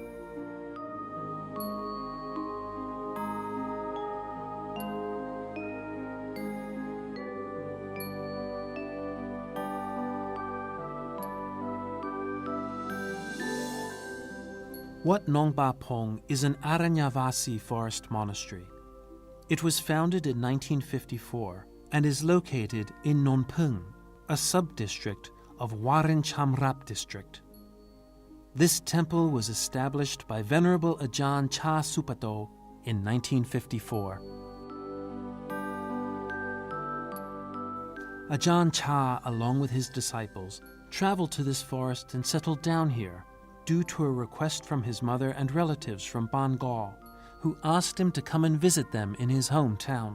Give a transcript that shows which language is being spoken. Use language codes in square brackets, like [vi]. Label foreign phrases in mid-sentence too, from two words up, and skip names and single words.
[en] Wat Nong Ba Pong is an Aranyavasi forest monastery. It was founded in 1954 and is located in Non Pung, a sub-district of Warin Chamrap district. This temple was established by Venerable Ajahn Chah Supato in 1954. Ajahn Chah, along with his disciples, traveled to this forest and settled down here due to a request from his mother and relatives from Bengal, who asked him to come and visit them in his hometown.